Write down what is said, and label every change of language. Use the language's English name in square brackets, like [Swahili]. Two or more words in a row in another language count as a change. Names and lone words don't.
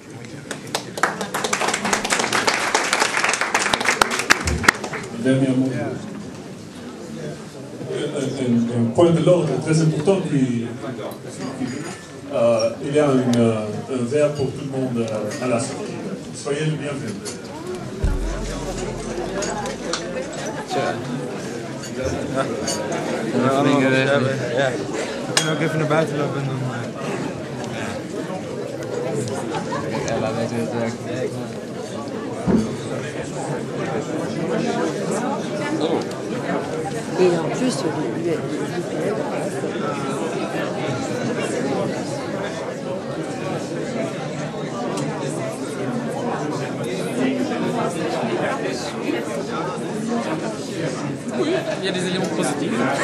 [French] Dernièrement, un point de l'ordre très important il y a un verre pour tout le monde à la sortie. Soyez le bienvenu. [Dutch] We kunnen ook even naar buiten lopen en dan... Ja, laat weten hoe het werkt. [French] Et en plus, Oui, il y a des éléments positifs.